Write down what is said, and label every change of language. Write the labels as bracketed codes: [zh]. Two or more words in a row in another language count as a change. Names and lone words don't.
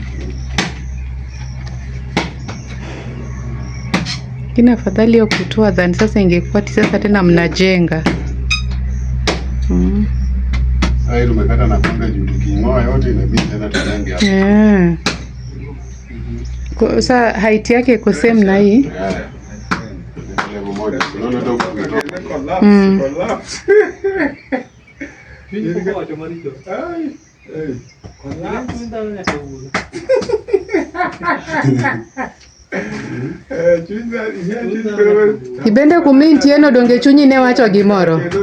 [sw] Kina afadhali ya kutoa than sasa ingekuwa sasa tena mnajenga. Sasa umekata na panga juu kingoa yote inabidi tena tujenge hapo. Kwa sasa height yake iko same na hii. Level moja. Unaona ndio kutoka. [luo] Ibende kuminti eno donge chunyi ne wacho gimoro.